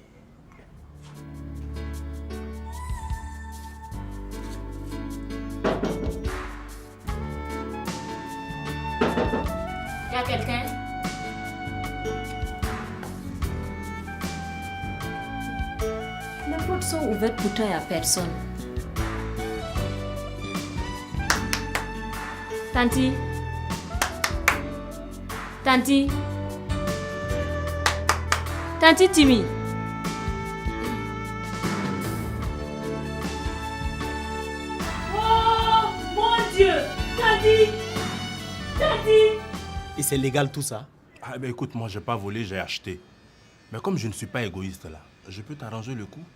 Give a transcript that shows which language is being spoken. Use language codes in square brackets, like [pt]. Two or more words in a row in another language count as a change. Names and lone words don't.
[fr] Y a quelqu'un? Les portes sont ouvertes, pourtant il n'y a personne. Tanti? Tanti? Tanti Timmy? Oh mon Dieu! Tanti! Tanti! Et c'est légal tout ça? Ah ben écoute, moi j'ai pas volé, j'ai acheté. Mais comme je ne suis pas égoïste là, je peux t'arranger le coup.